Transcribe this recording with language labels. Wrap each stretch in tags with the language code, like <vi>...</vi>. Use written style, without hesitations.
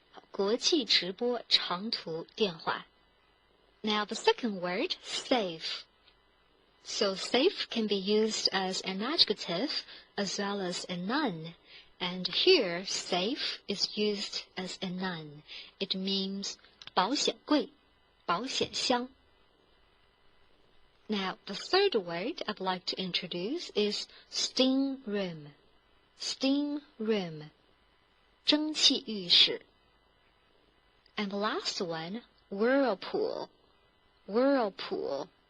<zh>国际直播长途电话。</zh> <en>Now the second word, safe. So safe can be used as an adjective as well as a noun. And here, safe is used as a noun. It means 保险柜, 保险箱. Now the third word I'd like to introduce is steam room. Steam room. 蒸汽浴室. And the last one, whirlpool. Whirlpool.</en>